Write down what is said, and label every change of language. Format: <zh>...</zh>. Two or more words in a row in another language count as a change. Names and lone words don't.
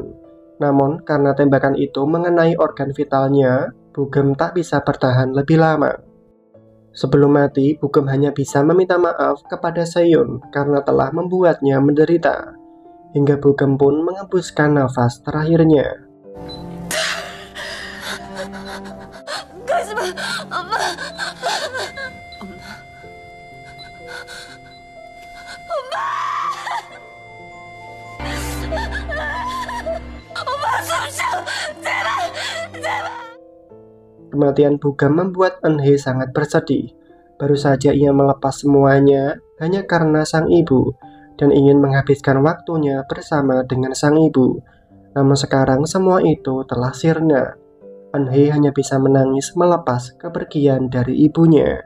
<id>Namun, karena tembakan itu mengenai organ vitalnya, Bugem tak bisa bertahan lebih lama. Sebelum mati, Bugem hanya bisa meminta maaf kepada Seon karena telah membuatnya menderita. Hingga Bugem pun mengembuskan nafas terakhirnya.</id> <ko>가지마, 엄마. 엄마, 숨쉬어. 제발, 제발.</ko> <id>Kematian Bugem membuat Eun-hye sangat bersedih. Baru saja ia melepas semuanya hanya karena sang ibu dan ingin menghabiskan waktunya bersama dengan sang ibu. Namun sekarang semua itu telah sirna. Eun-hye hanya bisa menangis melepas kepergian dari ibunya.</id>